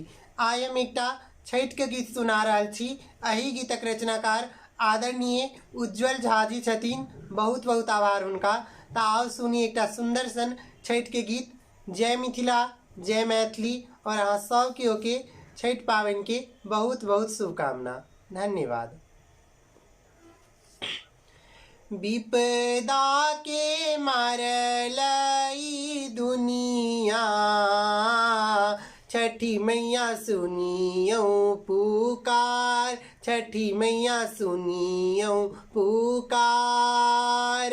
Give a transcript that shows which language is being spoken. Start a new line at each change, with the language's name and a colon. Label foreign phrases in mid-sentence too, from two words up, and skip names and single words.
Maithili: आइ हम एकटा छठि के गीत सुना रहल छी। एही गीतक रचनाकार आदरणीय उज्जवल झा जी छथिन। बहुत बहुत आभार हुनका। तो आओ सुनी एकटा सुंदर सन छठि के गीत। जय मिथिला, जय मैथिली और अहाँ सब केओ के छठि पावनि के बहुत बहुत शुभकामना। धन्यवाद। विपदा के मारल ई दुनिया, छठी मैया सुनियो पुकार, छठी मैया सुनियो पुकार।